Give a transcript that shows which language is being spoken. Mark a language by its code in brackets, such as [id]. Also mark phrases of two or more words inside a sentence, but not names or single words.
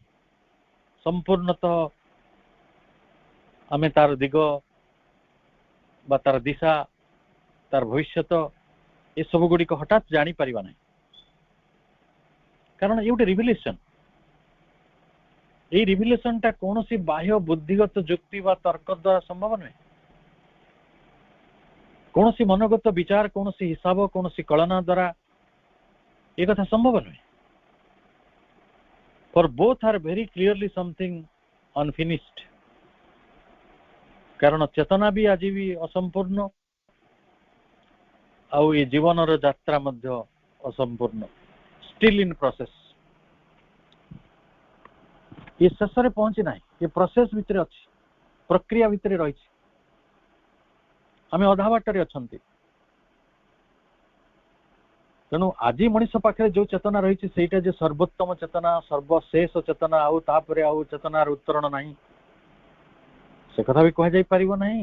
[or] ସମ୍ପୂର୍ଣ୍ଣତଃ ଆମେ ତାର ଦିଗ ବା ତାର ଦିଶା, ତାର ଭବିଷ୍ୟତ ଏସବୁ ଗୁଡ଼ିକ ହଠାତ୍ ଜାଣିପାରିବା ନାହିଁ, କାରଣ ଏ ଗୋଟେ ରିଭିଲେସନ। এই ରିଭିଲେସନଟା କୌଣସି ବାହ୍ୟ ବୁଦ୍ଧିଗତ ଯୁକ୍ତି ବା ତର୍କ ଦ୍ୱାରା ସମ୍ଭବ ନୁହେଁ। କୌଣସି ମନୋଗତ ବିଚାର, କୌଣସି ହିସାବ, କୌଣସି କଳନା ଦ୍ୱାରା ଏ କଥା ସମ୍ଭବ ନୁହେଁ। [en] For both are very clearly something unfinished. [or] କାରଣ ଚେତନା ବି ଆଜି ବି ଅସମ୍ପୂର୍ଣ୍ଣ, ଆଉ ଏ ଜୀବନର ଯାତ୍ରା ମଧ୍ୟ ଅସମ୍ପୂର୍ଣ୍ଣ, [en] still in process। [or] ये ଶେଷରେ ପହଞ୍ଚି ନାହିଁ, ये ପ୍ରୋସେସ ଭିତରେ ଅଛି, ପ୍ରକ୍ରିୟା ଭିତରେ ରହିଛି। ଆମେ ଅଧା ବାଟରେ ଅଛନ୍ତି। ତେଣୁ ଆଜି ମଣିଷ ପାଖରେ ଯୋଉ ଚେତନା ରହିଛି ସେଇଟା ଯେ ସର୍ବୋତ୍ତମ ଚେତନା, ସର୍ବଶେଷ ଚେତନା, ଆଉ ତାପରେ ଆଉ ଚେତନାର ଉତ୍ତରଣ ନାହିଁ, ସେ କଥା ବି କୁହାଯାଇ ପାରିବ ନାହିଁ।